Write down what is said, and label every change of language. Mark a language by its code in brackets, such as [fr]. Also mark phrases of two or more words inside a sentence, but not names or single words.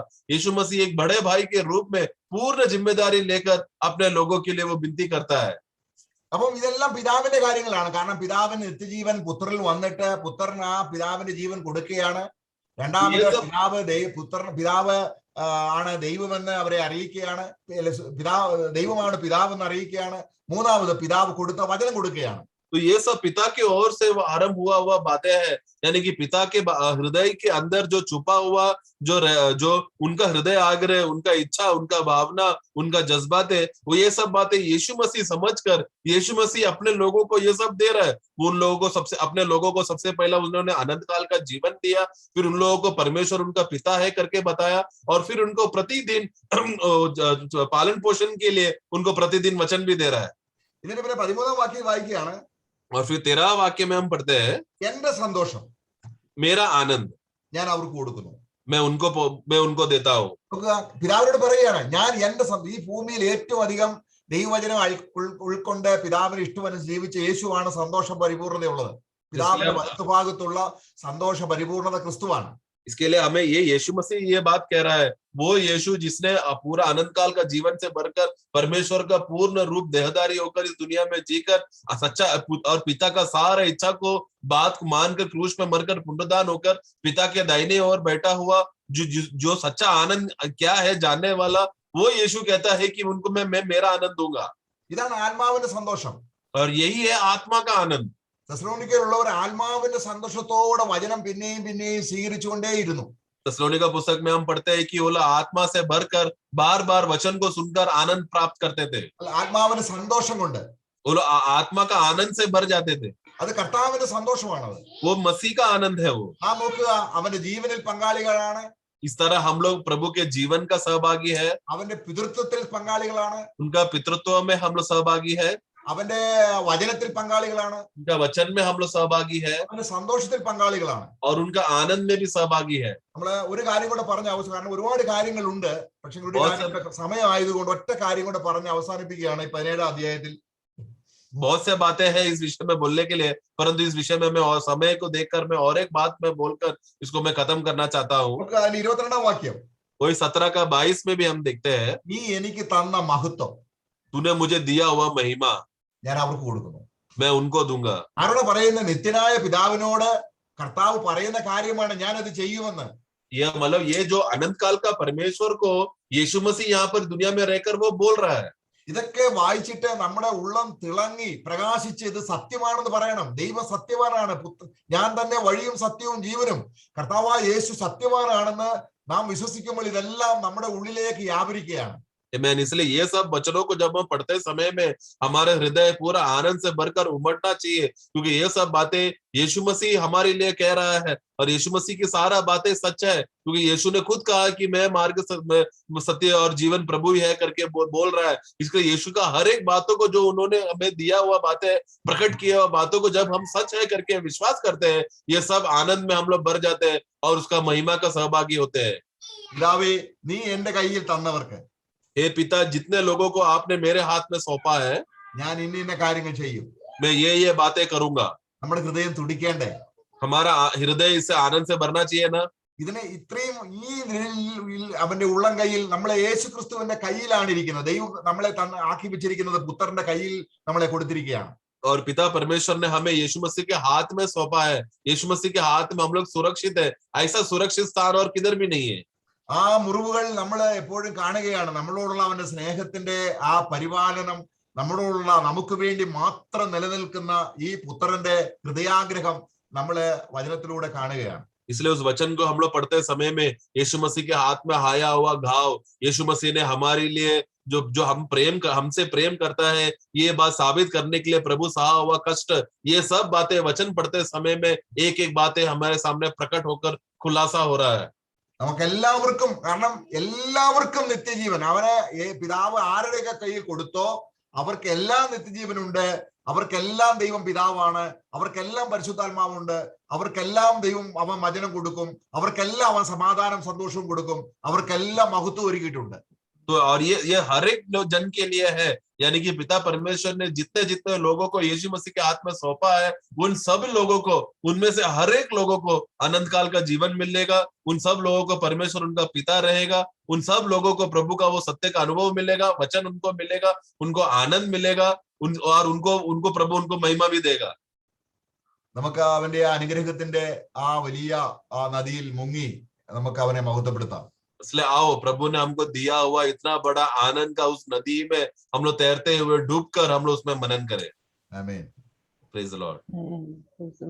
[hi] यीशु मसीह एक बड़े भाई के रूप में पूर्ण जिम्मेदारी लेकर अपने लोगों के लिए वो विनती करता है. [ml] അപ്പം ഇതെല്ലാം പിതാവിന്റെ കാര്യങ്ങളാണ്. കാരണം പിതാവിന് നിത്യജീവൻ പുത്രനിൽ വന്നിട്ട് പുത്രൻ ആ പിതാവിന്റെ ജീവൻ കൊടുക്കുകയാണ്. രണ്ടാമത് പിതാവ് ആണ് ദൈവമെന്ന് അവരെ അറിയിക്കുകയാണ്. ദൈവമാണ് പിതാവെന്ന് അറിയിക്കുകയാണ്. മൂന്നാമത് പിതാവ് കൊടുത്ത വചനം കൊടുക്കുകയാണ്. [hi] तो ये सब पिता की ओर से आरंभ हुआ बातें हैं, यानी कि पिता के हृदय के अंदर जो छुपा हुआ जो उनका हृदय आग्रह, उनका इच्छा, उनका भावना, उनका जज्बात है, वो ये सब बातें यीशु मसीह समझकर यीशु मसीह अपने लोगों को ये सब दे रहा है. उन लोगों को अपने लोगों को सबसे पहला उन्होंने अनंत काल का जीवन दिया, फिर उन लोगों को परमेश्वर उनका पिता है करके बताया, और फिर उनको प्रतिदिन पालन पोषण के लिए उनको प्रतिदिन वचन भी दे रहा है. [ml] ഇതിന്റെ പിന്നെ 13ാം വാക്യം വായിക്കുകയാണ്. [hi] और फिर 13 वाक्य में हम पढ़ते हैं, [ml] എന്റെ സന്തോഷം [hi] मेरा आनंद [ml] ഞാൻ അവർക്ക് കൊടുക്കുന്നു, [hi] मैं उनको देता हूँ. [ml] പിതാവിനോട് പറയുകയാണ്, ഞാൻ എന്റെ ഈ ഭൂമിയിൽ ഏറ്റവും അധികം ദൈവവചനം ഉൾക്കൊണ്ട് പിതാവിന് ഇഷ്ടമനുസരിച്ച് ജീവിച്ച യേശുവാണ് സന്തോഷ പരിപൂർണതയുള്ളത്. പിതാവിന്റെ വലത്തുഭാഗത്തുള്ള സന്തോഷ പരിപൂർണത ക്രിസ്തുവാണ്. [hi] इसके लिए हमें ये यीशु मसीह ये बात कह रहा है, वो यीशु जिसने पूरा अनंत काल का जीवन से भरकर परमेश्वर का पूर्ण रूप देहधारी होकर इस दुनिया में जीकर सच्चा और पिता का सारा इच्छा को बात को मानकर क्रूस में मरकर पुनरुद्धान होकर पिता के दाहिने ओर बैठा हुआ जो सच्चा आनंद क्या है जानने वाला, वो यीशु कहता है कि उनको मैं मेरा आनंद दूंगा. [ml] ഇതാണ് ആത്മാവിന്റെ സന്തോഷം. [hi] और यही है आत्मा का आनंद. [ml] തെസ്സലോനിക്കയിലുള്ളവർ ആത്മാവിന്റെ സന്തോഷത്തോടെ വചനം പിന്നെയും പിന്നെയും സ്വീകരിച്ചുകൊണ്ടേയിരുന്നു. [hi] तेस्सलोनिका पुस्तक में हम पढ़ते हैं कि वो आत्मा से भरकर बार बार वचन को सुनकर आनंद प्राप्त करते थे. [ml] ആത്മാവിന്റെ സന്തോഷം കൊണ്ട് [hi] वो आत्मा का आनंद से भर जाते थे. [ml] അത് കർത്താവിന്റെ സന്തോഷമാണത്. [hi] वो मसीह का आनंद है. वो [ml] നോക്കുക, അവന്റെ ജീവനിൽ പങ്കാളികളാണ്. [hi] इस तरह हम लोग प्रभु के जीवन का सहभागी है. [ml] അവന്റെ പിതൃത്വത്തിൽ പങ്കാളികളാണ്. [hi] उनका पितृत्व में हम लोग सहभागी है. [ml] അവന്റെ വചനത്തിൽ പങ്കാളികളാണ്. [hi] उनका वचन में हम लोग सहभागी है. [ml] അവന്റെ സന്തോഷത്തിൽ പങ്കാളികളാണ്. [hi] और उनका आनंद में भी सहभागी है. [ml] നമ്മള് ഒരു കാര്യം കൂടെ പറഞ്ഞ അവസാനം, കാരണം ഒരുപാട് കാര്യങ്ങളുണ്ട്, പക്ഷെ ഒരു കാര്യം സമയമായതുകൊണ്ട് ഒറ്റ കാര്യം കൂടെ പറഞ്ഞ് അവസാനിപ്പിക്കുകയാണ് ഈ 17ാം അധ്യായത്തിൽ. [hi] बहुत से बातें हैं इस विषय में बोलने के लिए, परंतु इस विषय में मैं और समय को देखकर मैं और एक बात में बोलकर इसको मैं खत्म करना चाहता हूँ. [ml] 22ാം വാക്യം, [hi] वही 17 का 22 में भी हम देखते हैं, [ml] നീ എനിക്ക് തന്ന മഹത്വം [hi] तूने मुझे दिया हुआ महिमा [ml] ഞാൻ അവർക്ക് കൊടുക്കുന്നു. [hi] मैं उनको दूंगा. [ml] ആരോട് പറയുന്ന? നിത്യനായ പിതാവിനോട് കർത്താവ് പറയുന്ന കാര്യമാണ്, ഞാൻ അത് ചെയ്യുമെന്ന്. [hi] ये मतलब ये जो अनंत काल का परमेश्वर को यीशु मसीह यहाँ पर दुनिया में रहकर वो बोल रहा है. [ml] ഇതൊക്കെ വായിച്ചിട്ട് നമ്മുടെ ഉള്ളം തിളങ്ങി പ്രകാശിച്ച് ഇത് സത്യമാണെന്ന് പറയണം. ദൈവം സത്യവാനാണ്, ഞാൻ തന്നെ വഴിയും സത്യവും ജീവനും, കർത്താവായ യേശു സത്യവാനാണെന്ന് നാം വിശ്വസിക്കുമ്പോൾ ഇതെല്ലാം നമ്മുടെ ഉള്ളിലേക്ക് വ്യാപരിക്കുകയാണ്. [hi] इसलिए ये सब वचनों को जब हम पढ़ते समय में हमारे हृदय पूरा आनंद से भरकर उमड़ना चाहिए, क्योंकि ये सब बातें यीशु मसीह हमारे लिए कह रहा है और यीशु मसीह की सारा बातें सच है, क्योंकि यीशु ने खुद कहा कि मैं मार्ग सत्य और जीवन प्रभु ही है करके बोल रहा है. इसलिए यीशु का हर एक बातों को जो उन्होंने हमें दिया हुआ बातें प्रकट किया हुआ बातों को जब हम सच है करके विश्वास करते हैं, ये सब आनंद में हम लोग भर जाते हैं और उसका महिमा का सहभागी होते हैं. [ml] പിതാവേ, നീ എന്റെ കയ്യിൽ തന്നവർക്ക്, [hi] हे पिता, जितने लोगों को आपने मेरे हाथ में सौंपा है, [ml] ഞാൻ ഇന്ന കാര്യങ്ങൾ ചെയ്യും. [hi] मैं ये बातें करूंगा. [ml] നമ്മുടെ ഹൃദയം തുടിക്കേണ്ടേ? [hi] हमारा हृदय इससे आनंद से भरना चाहिए ना. [ml] ഇതിനെ ഇത്രയും ഈ അവന്റെ ഉള്ളം കയ്യിൽ, നമ്മളെ യേശു ക്രിസ്തുവിന്റെ കയ്യിലാണ് ഇരിക്കുന്നത്. ദൈവം നമ്മളെ ആക്കി വെച്ചിരിക്കുന്നത് പുത്രന്റെ കയ്യിൽ നമ്മളെ കൊടുത്തിരിക്കുകയാണ്. [hi] और पिता परमेश्वर ने हमें यीशु मसीह के हाथ में सौंपा है. यीशु मसीह के हाथ में हम लोग सुरक्षित है. ऐसा सुरक्षित स्थान और किधर भी नहीं है. [ml] ആ മുറിവുകൾ നമ്മൾ എപ്പോഴും കാണുകയാണ്. നമ്മളോടുള്ള അവന്റെ സ്നേഹത്തിന്റെ ആ പരിപാലനം, നമ്മളോടുള്ള നമുക്ക് വേണ്ടി മാത്രം നിലനിൽക്കുന്ന ഈ പുത്രന്റെ ഹൃദയാഗ്രഹം നമ്മള് വചനത്തിലൂടെ കാണുകയാണ്. [hi] इसलिए उस वचन को हम लोग पढ़ते समय में यीशु मसीह के हाथ में आया हुआ घाव, यीशु मसीह ने हमारे लिए जो जो हमसे प्रेम करता है, ये बात साबित करने के लिए प्रभु सहा हुआ कष्ट, ये सब बातें वचन पढ़ते समय में एक एक बातें हमारे सामने प्रकट होकर खुलासा हो रहा है. [ml] നമുക്ക് എല്ലാവർക്കും, കാരണം എല്ലാവർക്കും നിത്യജീവൻ അവനെ പിതാവ് ആരുടെയൊക്കെ കയ്യിൽ കൊടുത്തോ അവർക്കെല്ലാം നിത്യജീവനുണ്ട്. അവർക്കെല്ലാം ദൈവം പിതാവാണ്. അവർക്കെല്ലാം പരിശുദ്ധാത്മാവുണ്ട്. അവർക്കെല്ലാം ദൈവം അവൻ വചനം കൊടുക്കും. അവർക്കെല്ലാം അവൻ സമാധാനം സന്തോഷവും കൊടുക്കും. അവർക്കെല്ലാം മഹത്വം ഒരുക്കിയിട്ടുണ്ട്. [hi] तो और ये हर एक जन के लिए है, यानी कि पिता परमेश्वर ने जितने जितने लोगों को यीशु मसीह के हाथ में सौंपा है, उन सब लोगों को, उनमें से हर एक लोगों को अनंत काल का जीवन मिलेगा. उन सब लोगों को परमेश्वर उनका पिता रहेगा. उन सब लोगों को प्रभु का वो सत्य का अनुभव मिलेगा, वचन उनको मिलेगा, उनको आनंद मिलेगा, और उनको प्रभु उनको महिमा भी देगा. [ml] നമുക്ക് അവന്റെ അനുഗ്രഹത്തിന്റെ ആ വലിയ ആ നദിയിൽ മുങ്ങി നമുക്ക് അവനെ മഹത്വപ്പെടുത്താം. [hi] इसलिए आओ, प्रभु ने हमको दिया हुआ इतना बड़ा आनंद का उस नदी में हम लोग तैरते हुए डूबकर हम लोग उसमें मनन करें. आमीन. [en] Praise the Lord.